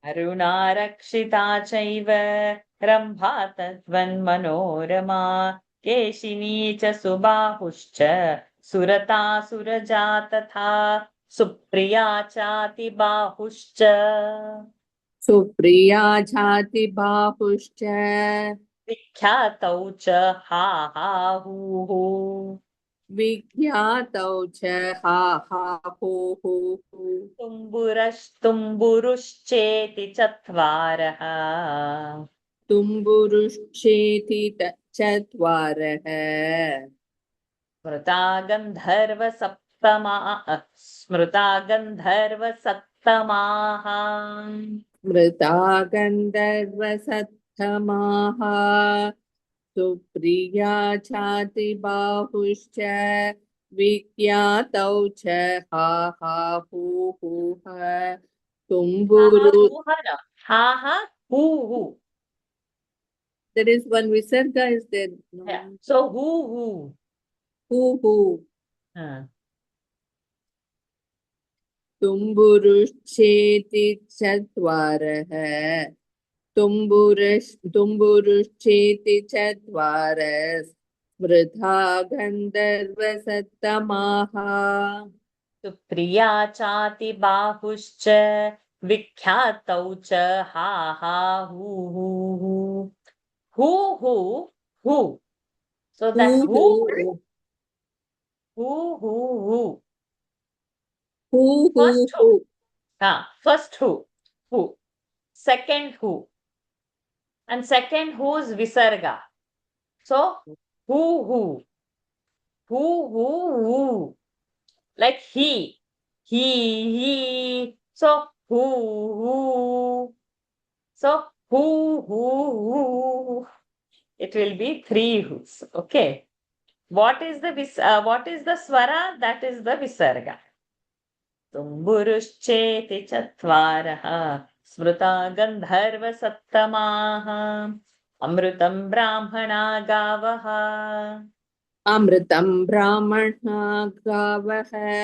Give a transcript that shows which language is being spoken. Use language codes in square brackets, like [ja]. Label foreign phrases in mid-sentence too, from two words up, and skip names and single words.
[sa] अरुणारक्षिता चैव रम्भा तद्वन्मनोरमा केशिनी च सुबाहुश्च सुरतासुरजा तथा सुप्रिया चातिबाहुश्च सुप्रिया झाति बाहुश्च विख्यातौ च हा हा हूः विख्यातौ च हा हा हू हू हू तुम्बुरुश्चेति चत्वारः तुम्बुरुश्चेति चत्वारः स्मृता गन्धर्वसप्तमाः मृता गन्धर्वसत्तमाः सुप्रिया चाति बाहुश्च विख्यातौ च हा हा हू हूः तुम्बुरु हा हा हू [en] there is one visarga is there no so hoo [sa] hoo तुम्बुरुश्चेति चत्वारः तुम्बुरुश्चेति चत्वारः स्मृता गन्धर्वसत्तमाः सुप्रिया चातिबाहुश्च विख्यातौ च हा हा हू [en] so that [sa] हू [en] first [sa] हू [en] first who second who and second who's visarga so who like he so who so who it will be three who's okay what is the swara that is the visarga [sa] तुम्बुरुश्चेति चत्वारः स्मृता गन्धर्वसप्तमाः अमृतं ब्राह्मणा गावः अमृतं ब्राह्मणा गावः